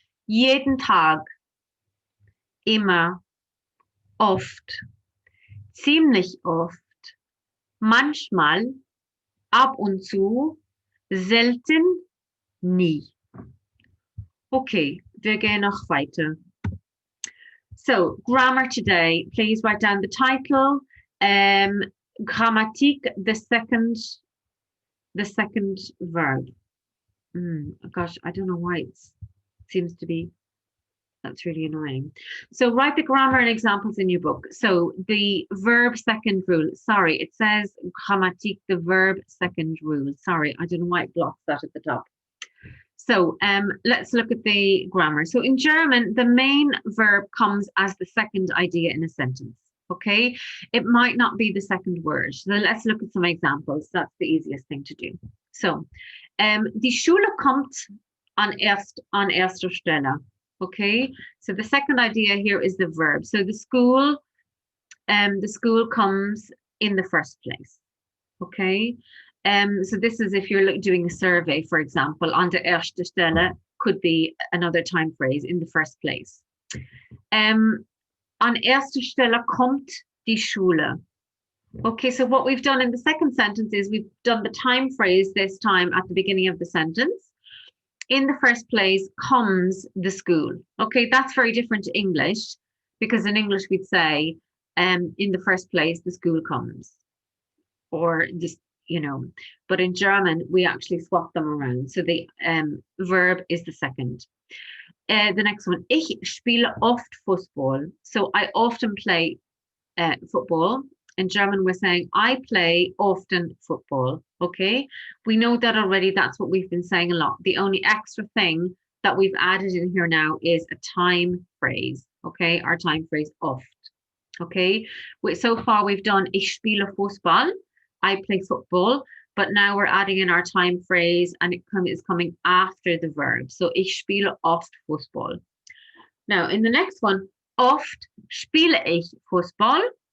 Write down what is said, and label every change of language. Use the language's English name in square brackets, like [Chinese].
[German] Jeden Tag, immer, oft, ziemlich oft, manchmal, ab und zu, selten, nie. Okay, wir gehen noch weiter. [English] So, grammar today, please write down the title. Grammatik, the second verb. Gosh, I don't know why it seems to be, that's really annoying. So write the grammar and examples in your book. So the verb second rule, sorry, it says Grammatik, the verb second rule. Sorry, I don't know why it blocks that at the top. So let's look at the grammar. So in German, the main verb comes as the second idea in a sentence. Okay, it might not be the second word. So let's look at some examples. That's the easiest thing to do. [German] So, die Schule kommt an erster Stelle. [English] Okay, so the second idea here is the verb. So the school comes in the first place. Okay, so this is if you're doing a survey, for example, [German] an der ersten Stelle [English] could be another time phrase, in the first place. [German] An erster Stelle kommt die Schule. [English] Okay, so what we've done in the second sentence is we've done the time phrase this time at the beginning of the sentence. In the first place comes the school. Okay, that's very different to English, because in English we'd say, in the first place the school comes. Or just, you know, but in German we actually swap them around. So the verb is the second. The next one, [German] ich spiele oft Fußball. [English] So I often play football. In German, we're saying I play often football. Okay, we know that already. That's what we've been saying a lot. The only extra thing that we've added in here now is a time phrase. Okay, our time phrase oft. Okay, so far we've done [German] ich spiele Fußball. [English] I play football. But now we're adding in our time phrase, and it is coming after the verb. So [German] ich spiele oft Fußball. [English] Now in the next one, [German] oft spiele ich Fußball.